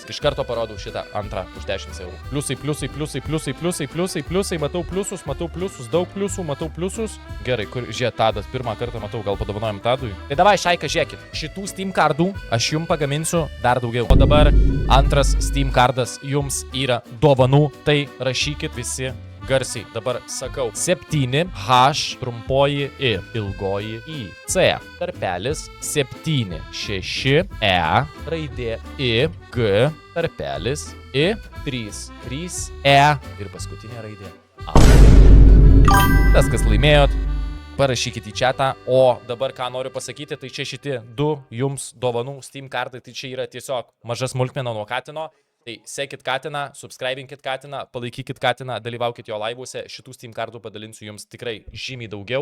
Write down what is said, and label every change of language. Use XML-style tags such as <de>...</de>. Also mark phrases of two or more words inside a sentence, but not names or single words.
<lt>Iš karto parodau šitą antrą už 10 eurų. Pliusai, matau pliusus, daug pliusų, matau pliusus. Gerai, kur žiūrėt, Tadas, pirmą kartą matau, gal padovanojam Tadui. Tai davai, Šaika, žiūrėkit, šitų Steam kardų aš jums pagaminsiu dar daugiau. O dabar antras Steam kardas jums yra dovanų, tai rašykit visi garsiai. Dabar sakau 7 H trumpoji I ilgoji I C tarpelis 7 6 E raidė I G tarpelis I 3 E ir paskutinė raidė A. Tas, kas laimėjot, parašykit į chatą. O dabar ką noriu pasakyti, tai čia šitie 2 jums dovanų Steam kardai, tai čia yra tiesiog maža smulkmena nuo Katino. Tai sekit Katiną, subscribinkit Katiną, palaikykit Katiną, dalyvaukit jo laivuose, šitų Steam kardų padalinsiu jums tikrai žymiai daugiau.</lt>